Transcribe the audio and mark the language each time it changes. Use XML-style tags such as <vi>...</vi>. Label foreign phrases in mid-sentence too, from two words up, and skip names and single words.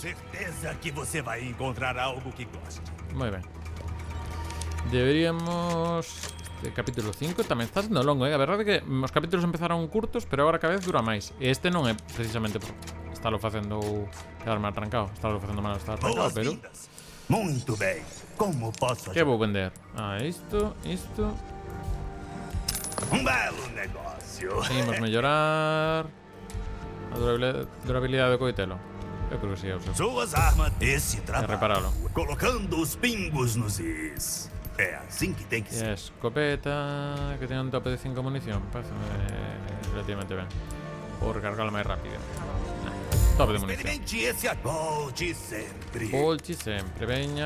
<pt>Certeza que você vai encontrar algo que goste.</pt> <gl>Moi ben. Deberíamos... Capítulo 5 tamén está sendo longo, A verdade é que os capítulos empezaron curtos, pero agora cada vez dura máis. E este non é precisamente por estarlo facendo quedarme atrancado. Estarlo facendo mal estar atrancado, pero...</gl> <pt>Boas-vindas. Muito bem. Como posso</pt> <gl>Que vou vender? Ah, isto.</gl> <pt>Um belo negócio.</pt> <gl>Imos mellorar a durabilidade do coitelo. Eu creo que si, eu sei.</gl> <pt>Suas armas, esse trabalho.</pt> <gl>reparalo.</gl> <pt>Colocando os pingos nos is. É assim que tem que ser.</pt> <gl>Escopeta que ten un tope de 5 munición. Parece relativamente ben. Vou recargarlo máis rápido. Tope de munición.</gl> <pt>Experimente esse volte sempre. Volte sempre,</pt> <gl>veña.</gl>